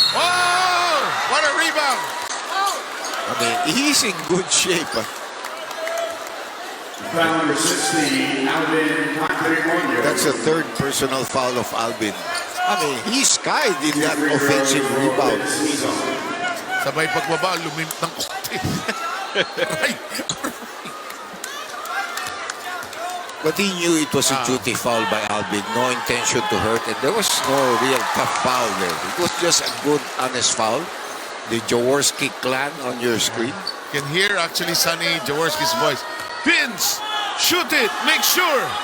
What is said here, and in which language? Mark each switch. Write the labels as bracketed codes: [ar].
[en] Oh! What a rebound! I mean, he's in good shape. Foul number 16, Alvin Patrimonio. That's the third personal foul of Alvin. I mean, he skied in that offensive rebound. [tl] Sabay pagbaba, lumimp ng konti. [en] Right. But he knew it was a duty foul by Alvin. No intention to hurt. And there was no real tough foul there. It was just a good, honest foul. The Jaworski clan on your screen. You can hear actually Sonny Jaworski's voice. Vince, shoot it, make sure.